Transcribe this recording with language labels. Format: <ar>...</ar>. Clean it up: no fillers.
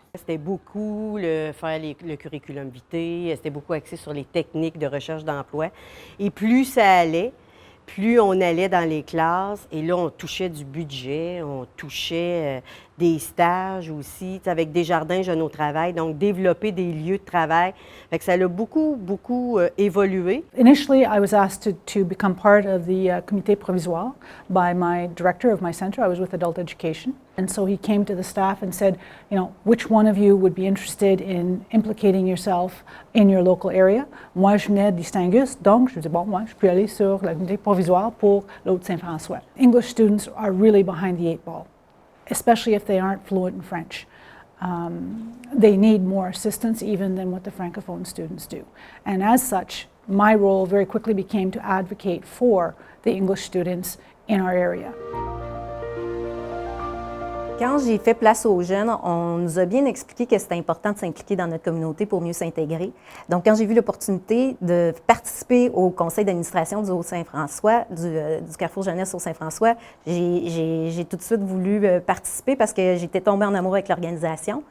<fr>C'était beaucoup faire le curriculum vitae, c'était beaucoup axé sur les techniques de recherche d'emploi. Et plus ça allait, plus on allait dans les classes, et là, on touchait du budget, on touchait des stages aussi, avec Desjardins Jeunes au travail, donc développer des lieux de travail. Fait que ça a beaucoup évolué.</fr> <en>Initially, I was asked to become part of the comité provisoire by my director of my center. I was with Adult Education. And so he came to the staff and said, you know, which one of you would be interested in implicating yourself in your local area?</en> <fr>Moi, je venais d'Istingus, donc je me dis, bon, moi, je peux aller sur la comité provisoire pour l'Haut-Saint-François.</fr> <en>English students are really behind the eight ball, especially if they aren't fluent in French. They need more assistance even than what the Francophone students do. And as such, my role very quickly became to advocate for the English students in our area.</en> <fr>Quand j'ai fait Place aux jeunes, on nous a bien expliqué que c'était important de s'impliquer dans notre communauté pour mieux s'intégrer. Donc, quand j'ai vu l'opportunité de participer au conseil d'administration du Haut-Saint-François, du Carrefour Jeunesse Haut-Saint-François, j'ai tout de suite voulu participer parce que j'étais tombée en amour avec l'organisation.</fr>